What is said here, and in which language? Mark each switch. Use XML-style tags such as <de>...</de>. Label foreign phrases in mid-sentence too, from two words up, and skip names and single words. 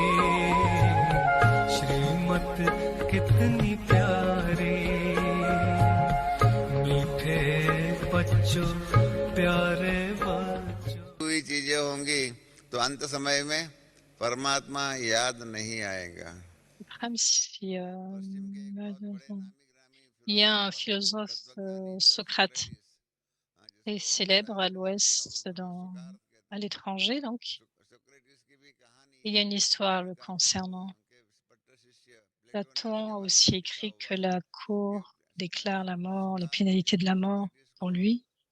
<hi>श्रीमत कितनी प्यारी मीठे बच्चों प्यारे बच्चों हुई चीजें होंगी तो अंत समय में परमात्मा याद नहीं आएगा</hi> <fr>Il y a un philosophe Socrate très célèbre à l'ouest, à l'étranger, donc. Il y a une histoire le concernant. Platon a aussi écrit que la cour déclare la mort, les pénalités de la mort pour lui.</fr>